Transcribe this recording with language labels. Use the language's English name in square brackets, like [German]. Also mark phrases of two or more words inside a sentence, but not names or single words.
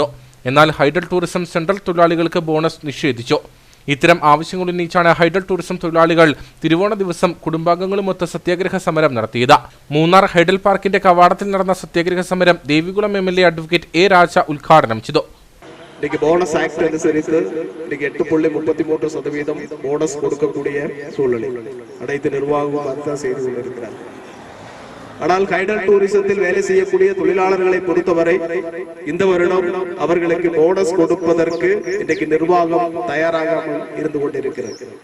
[Malayalam] എന്നാൽ ഹൈഡൽ ടൂറിസം സെൻട്രൽ തൊഴിലാളികൾക്ക് ബോണസ് നിഷേധിച്ചു. ഇത്തരം ആവശ്യങ്ങൾ ഉന്നയിച്ചാണ് ഹൈഡൽ ടൂറിസം തൊഴിലാളികൾ തിരുവോണ ദിവസം കുടുംബാംഗങ്ങളുമൊത്ത് സത്യാഗ്രഹ സമരം നടത്തിയത്. മൂന്നാർ ഹൈഡൽ പാർക്കിന്റെ കവാടത്തിൽ നടന്ന സത്യാഗ്രഹ സമരം ദേവികുളം MLA അഡ്വക്കേറ്റ് A. രാജ ഉദ്ഘാടനം ചെയ്തു. [Tamil] இன்னைக்கு போனஸ் ஆக்ட் அனுசரித்து இன்னைக்கு 8.33% போனஸ் கொடுக்கக்கூடிய சூழ்நிலை அனைத்து நிர்வாகமும் அதுதான் செய்து கொண்டிருக்கிறார். ஆனால் ஹைடல் டூரிசத்தில் வேலை செய்யக்கூடிய தொழிலாளர்களை பொறுத்தவரை இந்த வருடம் அவர்களுக்கு போனஸ் கொடுப்பதற்கு இன்னைக்கு நிர்வாகம் தயாராகாமல் இருந்து கொண்டிருக்கிறது.